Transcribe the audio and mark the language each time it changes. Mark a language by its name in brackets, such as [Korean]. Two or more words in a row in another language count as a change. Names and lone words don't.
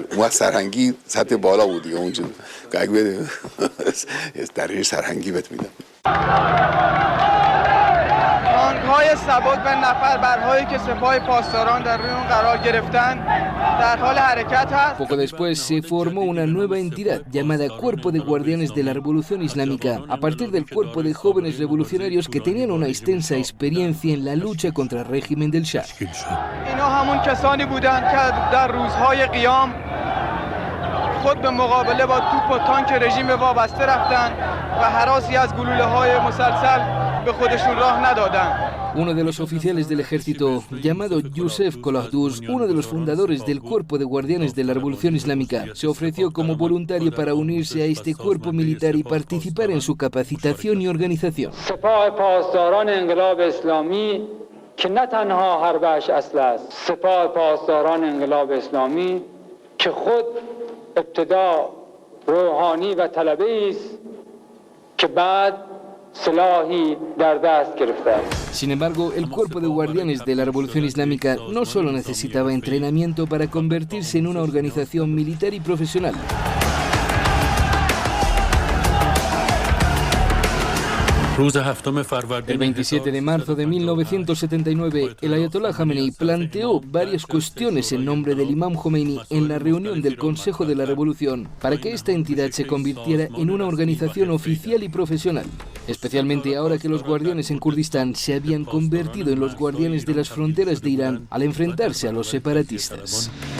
[Persian] اون سرهنگی سطح بالا بود دیگه، اونجا که اگه بده درجه سرهنگی بهت میدم. تانک‌های ثبات به نفر برهایی که سپاه پاسداران در روی اون قرار گرفتن در حال حرکت هست. [Spanish] Poco después se formó una nueva entidad llamada Cuerpo de Guardianes de la Revolución Islámica, a partir del cuerpo de jóvenes revolucionarios que tenían una extensa experiencia en la lucha contra el régimen del Shah. [Persian] اینا همون کسانی بودند که در روزهای قیام خود به مقابله با توپ و تانک رژیم وابسته رفتند و هراسی از گلوله‌های مسلسل به خودشون راه ندادند. [Spanish] Uno de los oficiales del ejército, llamado Youssef Kolahduz, uno de los fundadores del Cuerpo de Guardianes de la Revolución Islámica, se ofreció como voluntario para unirse a este cuerpo militar y participar en su capacitación y organización. [Persian] سپاه پاسداران انقلاب اسلامی که نه تنها حربش اصل است، سپاه پاسداران انقلاب اسلامی که خود ابتدا روحانی و طلبه‌ای است که بعد سلاحی در دست گرفته. [Spanish] Sin embargo, el Cuerpo de Guardianes de la Revolución Islámica no solo necesitaba entrenamiento para convertirse en una organización militar y profesional. El 27 de marzo de 1979, el Ayatollah Khamenei planteó varias cuestiones en nombre del Imam Khomeini en la reunión del Consejo de la Revolución para que esta entidad se convirtiera en una organización oficial y profesional, especialmente ahora que los guardianes en Kurdistán se habían convertido en los guardianes de las fronteras de Irán al enfrentarse a los separatistas.